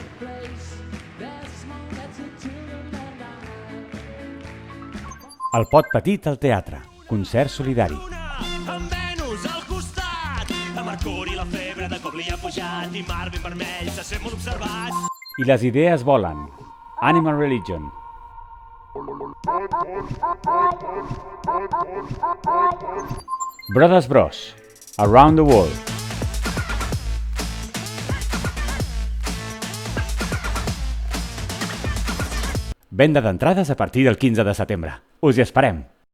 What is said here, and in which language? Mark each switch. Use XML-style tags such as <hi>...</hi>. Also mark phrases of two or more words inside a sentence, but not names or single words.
<ca>El pot petit al teatre, concert solidari. Amb Venus al costat, a Mercuri la febre de cop li ha pujat i mar ben vermell se sent molt observat. I les idees volen. Animal Religion. Brothers Bros. Around the World. Venda d'entrades a partir del 15 de setembre. Us hi esperem!</ca>